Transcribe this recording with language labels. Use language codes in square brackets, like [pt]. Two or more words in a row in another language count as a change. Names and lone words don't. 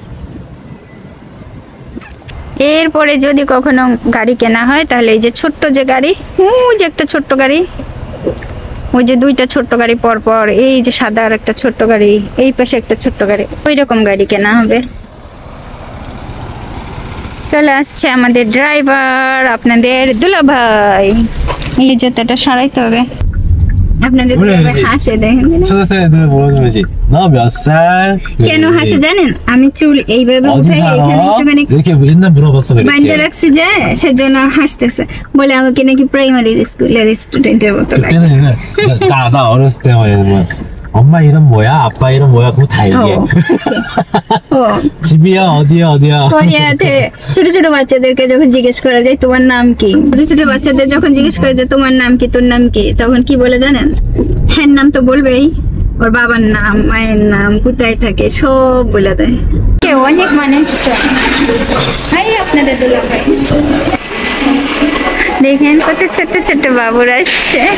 [bn] এরপরে যদি কখনো গাড়ি কেনা হয় তাহলে এই যে ছোট্ট যে গাড়ি, ওই যে একটা ছোট্ট গাড়ি, ওই যে দুইটা ছোট্ট গাড়ি পর পর, এই যে সাদা আর একটা ছোট্ট গাড়ি, এই পাশে একটা ছোট্ট গাড়ি, ওই রকম গাড়ি কেনা হবে। চলে আসছে আমাদের ড্রাইভার, আপনাদের দুলাভাই। এই জুতাটা সারাইতে হবে। আপনাদের দুলাভাই হাসে, দেখেন [ko] 초등학생 애들 보여주면서 너 몇 살? [bn] কেন হাসে জানেন? আমি চুল এইভাবে উঠাই এখানে একটুখানি [ko] 이렇게 맨날 물어봤어 [bn] বাঁধতে [ko] 이렇게. [bn] রাখছি, যে সেজন্য হাসতেছে, বলে আমাকে নাকি প্রাইমারি স্কুলের স্টুডেন্টের মতো লাগে। [ko] 그때는 나 어렸을 때만 이러면 엄마 이름 뭐야? 아빠 이름 뭐야? 그거 다 얘기해. [bn] ও [ko] 집이야 어디야? [bn] কোরিয়াতে ছোট ছোট বাচ্চাদেরকে যখন জিজ্ঞেস করা যায় তোমার নাম কি, ছোট ছোট বাচ্চাদের যখন জিজ্ঞেস করা যায় তোমার নাম কি, তোর নাম কি, তখন কি বলে জানেন? হ্যাঁ নাম তো বলবেই, ওর বাবার নাম, মায়ের নাম, কোথায় থাকে, সব বলে দেয়। অনেক মানুষ হাই আপনাদের দুলাভাই, দেখেন কত ছোট্ট ছোট্ট বাবুরা আসছে।